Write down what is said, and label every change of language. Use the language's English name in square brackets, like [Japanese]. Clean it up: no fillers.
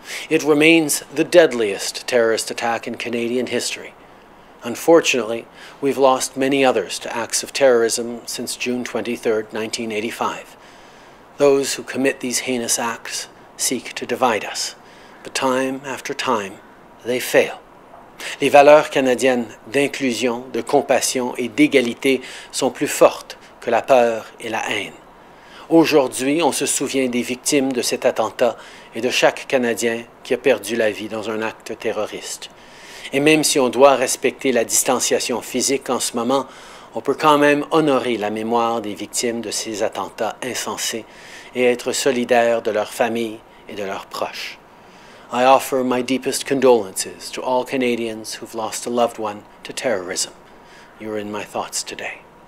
[English] It remains the deadliest terrorist attack in Canadian history. Unfortunately, we've lost many others to acts of terrorism since June 23, 1985. Those who commit these heinous acts seek to divide us, but time after time, they fail. [French] Les valeurs canadiennes d'inclusion, de compassion et d'égalité sont plus fortes que la peur et la haine. Aujourd'hui, on se souvient des victimes de cet attentat et de chaque Canadien qui a perdu la vie dans un acte terroriste. Et même si on doit respecter la distanciation physique en ce moment, on peut quand même honorer la mémoire des victimes de ces attentats insensés et être solidaire de leurs familles et de leurs proches. [English] I offer my deepest condolences to all Canadians who've lost a loved one to terrorism. You're in my thoughts today.